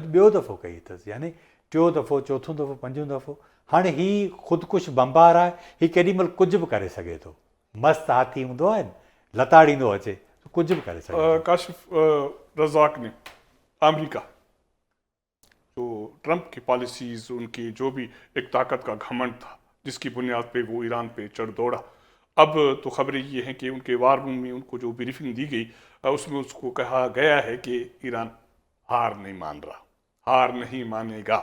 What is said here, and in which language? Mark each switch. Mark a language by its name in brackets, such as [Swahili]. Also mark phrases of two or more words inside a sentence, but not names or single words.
[Sindhi] अॼु ॿियों दफ़ो कई अथसि, यानी 4 दफ़ो, 4 दफ़ो, 5 दफ़ो। हाणे ही ख़ुदिकुश बम्बार आहे, ही केॾी महिल कुझु बि करे सघे थो। मस्तु हाथी हूंदो आहे न, लताड़ींदो अचे, कुझु बि करे सघे थो। [Urdu] काशिफ रज़ाक ने अमेरिका ٹرمپ کی پالیسیز، ان کی جو بھی ایک طاقت کا گھمنڈ تھا جس کی بنیاد پہ وہ ایران پہ چڑھ دوڑا، اب تو خبریں یہ ہیں کہ ان کے وار روم میں ان کو جو بریفنگ دی گئی اس میں اس کو کہا گیا ہے کہ ایران ہار نہیں مان رہا، ہار نہیں مانے گا.